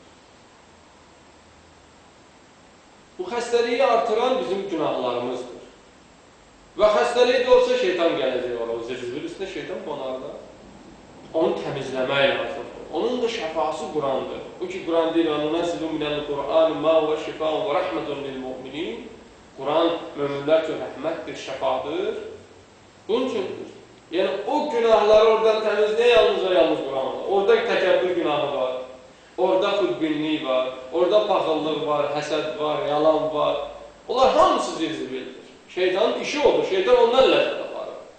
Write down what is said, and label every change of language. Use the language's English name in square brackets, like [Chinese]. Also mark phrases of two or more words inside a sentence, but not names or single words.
[Azerbaijani] Bu xəstəliyi artıran bizim günahlarımızdır. Və xəstəlik də olsa şeytan gələcək ola, o zirzibil üstünə şeytan qonarda. Onu təmizləmək lazımdır. Onun da şəfası Qurandır. O ki, Quran deyir, [Arabic] وَنُنَزِّلُ مِنَ الْقُرْآنِ مَا هُوَ شِفَاءٌ وَرَحْمَةٌ لِلْمُؤْمِنِينَ. [Azerbaijani] Quran möminlər üçün rəhmətdir, şəfadır. Bunun üçündür. Yəni, o günahları oradan təmizləyə yalnız Quran var. Orada təkəbbür günahı var, orada xudbinlik var, orada paxıllıq var, həsəd var, yalan var. Onlar hamısı zirzibildir. Şeytanın işi olur, şeytan ondan ləzzət aparır.